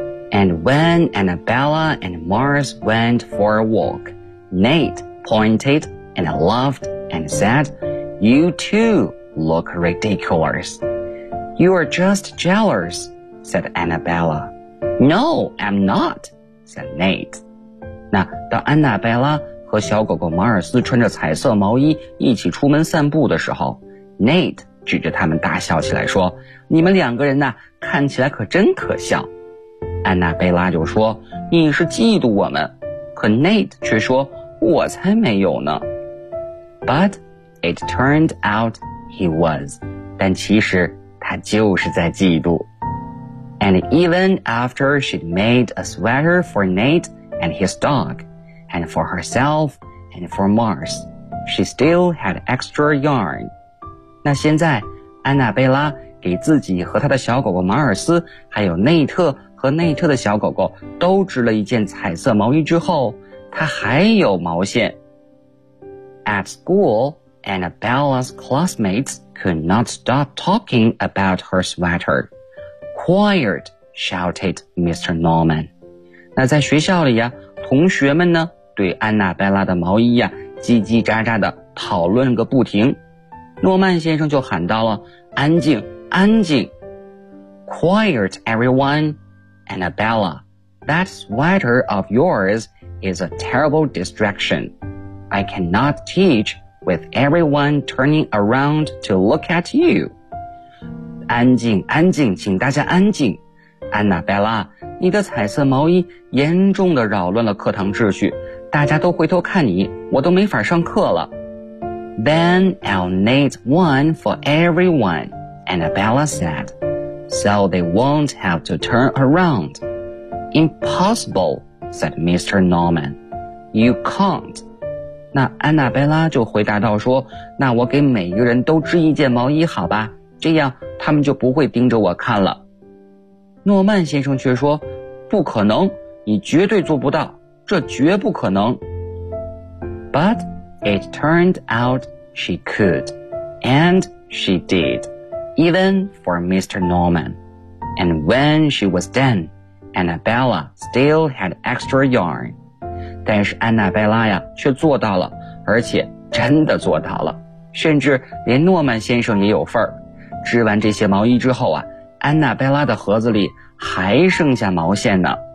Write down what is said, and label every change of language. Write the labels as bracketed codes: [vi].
[en] And when Annabella and Mars went for a walk, Nate pointed and laughed and said, You too look ridiculous. You are just jealous, said Annabella. No, I'm not, said Nate. [zh] 那当安娜贝拉和小狗狗马尔斯穿着彩色毛衣一起出门散步的时候， Nate指着他们大笑起来说，你们两个人呢，看起来可真可笑。安娜贝拉就说，你是嫉妒我们。可 Nate 却说，我才没有呢。 [en] But it turned out he was. [zh] 但其实他就是在嫉妒。 [en] And even after she'd made a sweater for Nate and his dog, and for herself and for Mars, she still had extra yarn. [zh] 那现在安娜贝拉给自己和她的小狗狗马尔斯还有内特和内特的小狗狗都织了一件彩色毛衣之后，她还有毛线。 [en] At school, Annabella's classmates could not stop talking about her sweater. Quiet, shouted Mr. Norman. [zh] 那在学校里呀，同学们呢对安娜贝拉的毛衣呀叽叽喳喳的讨论个不停。诺曼先生就喊到了，安静，安静。 [en] Quiet, everyone. Annabella, that sweater of yours is a terrible distraction. I cannot teach with everyone turning around to look at you. [zh] 安静，安静，请大家安静。Annabella, 你的彩色毛衣严重地扰乱了课堂秩序，大家都回头看你，我都没法上课了。 [en] Then I'll knit one for everyone, Annabella said, so they won't have to turn around. Impossible, said Mr. Norman. You can't. [zh] 那安娜贝拉就回答道说，那我给每一个人都织一件毛衣好吧，这样他们就不会盯着我看了。诺曼先生却说，不可能，你绝对做不到，这绝不可能。 [en] But,It turned out she could, and she did, even for Mr. Norman. And when she was done, Annabella still had extra yarn. [zh] 但是安娜贝拉呀却做到了，而且真的做到了，甚至连诺曼先生也有份儿。织完这些毛衣之后啊，安娜贝拉的盒子里还剩下毛线呢。